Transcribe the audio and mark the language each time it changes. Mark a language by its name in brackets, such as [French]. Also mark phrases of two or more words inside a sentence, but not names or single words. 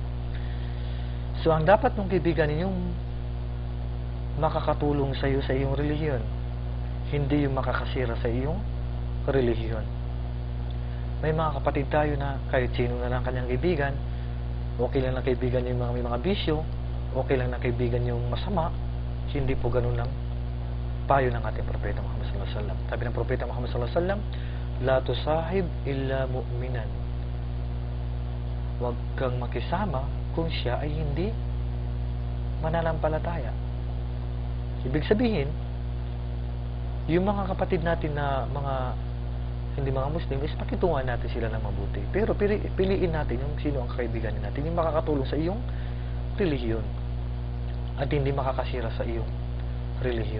[Filipino] So ang dapat mong kaibiganin yung makakatulong sa iyo sa iyong relihiyon, hindi yung makakasira sa iyong relihiyon. May mga kapatid tayo na kahit sino na lang kanyang kaibigan, okay lang na kaibigan yung may mga bisyo, okay lang na kaibigan yung masama. Hindi po ganun lang payo ng ating Propeta Muhammad [Arabic] صلى الله عليه وسلم. [Filipino] Sabi ng Propeta Muhammad [Arabic] صلى الله عليه وسلم, لا تصاحب إلا مؤمنا. [Filipino] Huwag kang makisama kung siya ay hindi mananampalataya. Ibig sabihin, yung mga kapatid natin na hindi mga Muslim, is pakitungan natin sila ng mabuti. Pero piliin natin yung sino ang kakaibiganin natin, yung makakatulong sa iyong relihiyon at hindi makakasira sa iyong relihiyon.